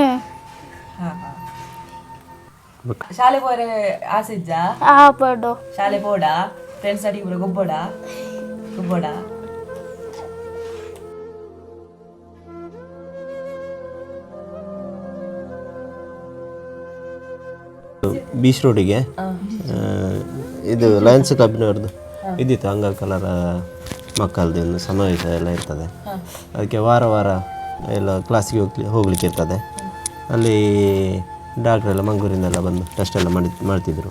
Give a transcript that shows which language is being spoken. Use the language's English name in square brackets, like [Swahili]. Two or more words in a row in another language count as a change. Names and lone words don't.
[Tulu] ಹಾ ಶಾಲೆ ಹೋರೆ ಆಸೆ ಇಜ್ಜ? ಆಪಡು ಶಾಲೆ ಬೋಡ ಫ್ರೆಂಡ್ಸ್ ಅಡಿ ಪೂರ ಗೊಬ್ಬೋಡ ಗೊಬ್ಬೋಡ [Kannada] ಬೀಚ್ ರೋಡಿಗೆ ಇದು ಲಯನ್ಸ್ ಕ್ಲಬ್ನವ್ರದ್ದು ಇದ್ದಿತ್ತು, ಅಂಗವಿಕಲರ ಮಕ್ಕಳದ್ದು ಒಂದು ಸಮಾವೇಶ ಎಲ್ಲ ಇರ್ತದೆ. ಅದಕ್ಕೆ ವಾರ ವಾರ ಎಲ್ಲ ಕ್ಲಾಸಿಗೆ ಹೋಗ್ಲಿಕ್ಕೆ ಇರ್ತದೆ. ಅಲ್ಲಿ ಡಾಕ್ಟ್ರೆಲ್ಲ ಮಂಗಳೂರಿಂದೆಲ್ಲ ಬಂದು ಟೆಸ್ಟ್ ಎಲ್ಲ ಮಾಡ್ತಿದ್ರು.